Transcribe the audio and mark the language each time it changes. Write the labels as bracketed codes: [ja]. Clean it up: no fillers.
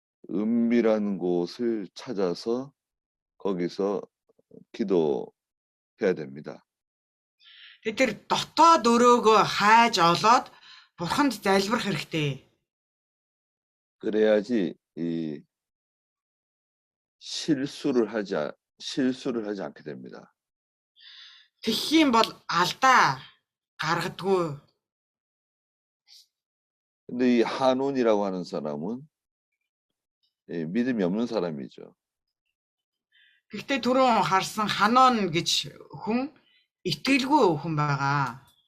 [ko] 은밀한 곳을 찾아서 거기서 기도해야 됩니다. [mn] Тэр дотоод өрөөгөө хайж олоод Бурханд залбирах хэрэгтэй. [ko] 그래야지 이 실수를 하지 않게 됩니다. [mn] Тэгэх юм бол алдаа гаргадгүй. [ko] 근데 이 한운이라고 하는 사람은 믿음이 없는 사람이죠. [mn] Гэхдээ түрүүн харсан Ханон гэж хүн итгэлгүй хүн байгаа.